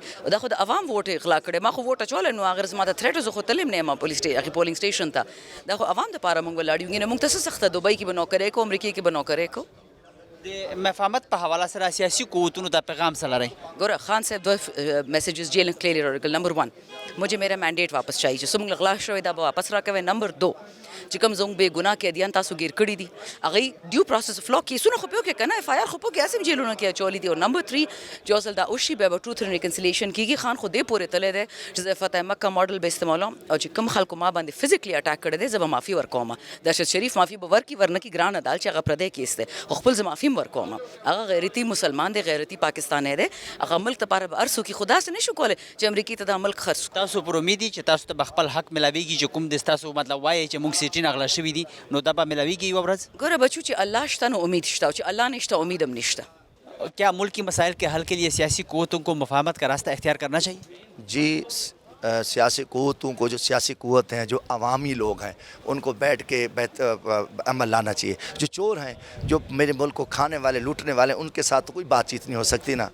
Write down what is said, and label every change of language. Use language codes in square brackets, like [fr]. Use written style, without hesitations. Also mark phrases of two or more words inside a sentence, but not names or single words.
[ps] دا خو د عوام ووټ اغلا کړی. ما خو ووټ اچولی نو هغه زما ته تھریټ زه خو تللی هم نه یم هغې پولینګ سټیشن ته. دا خو عوام دپاره مونږ ولاړ یو. نه مونږ ته څه سخته دوبۍ کې به نوکرۍ کوو، امریکې کې به نوکرۍ کوو. د مفاهمت په حواله سره سیاسي قوتونو ته پیغام څه لرئ؟ ګوره خان صاحب دوه میسیجز جیل کلیئرلی راغلل. نمبر 1 [ur] مجھے میرا مینډیټ واپس چاہیے [ps] چې څومره غلا شوی دا به واپس راکوئ. نمبر 2 چې کوم زموږ بې ګناه قیدیان تاسو ګیر کړي دي هغوی [en] due process of law [ps] کیسونه خو پې وکړې که نه FIR خو پې وکړې، هسې هم جیلونو کې اچولي دي. او نمبر 3 چې یو ځل دا وشي بیا به [en] truth and reconciliation [ps] کېږي. خان خو دې پورې تللی دی چې زه فتح مکه ماډل به استعمالوم او چې کوم خلکو ما باندې [en] physically attack [ps] کړی دی زه به معافي ورکوم. درشد شریف معافي به ورکړي، ورنه کړي ګرانه دال چې هغه پردی کیس دی، خو خپل زه معافي هم ورکوم. هغه غیرتي مسلمان دی، غیرتي پاکستانی دی، هغه ملک دپاره به هر څوک یې، خو داسې نشو کولی چې امریکې ته دا ملک خرڅ کړو. تاسو پر امید دي چې تاسو ته به خپل حق ملاویږي چې کوم د ستاسو مطلب وایي چې موږ سیټین اغلا شوي دي نو دا به ملاویږي یوه ورځ؟ ګوره بچو چې الله شته نو امید شته، او چې الله نشته امید هم نشته. [ur] کیا ملک کی مسائل کے حل کے لیے سیاسی قوتوں کو مفاہمت کا راستہ اختیار کرنا چاہیے؟ جی سیاسی قوتوں کو، جو سیاسی قوت ہیں، جو عوامی لوگ ہیں، ان کو بیٹھ کے عمل لانا چاہیے. جو چور ہیں، جو میرے ملک کو کھانے والے، لوٹنے والے، ان کے ساتھ تو کوئی بات چیت نہیں ہو سکتی نا.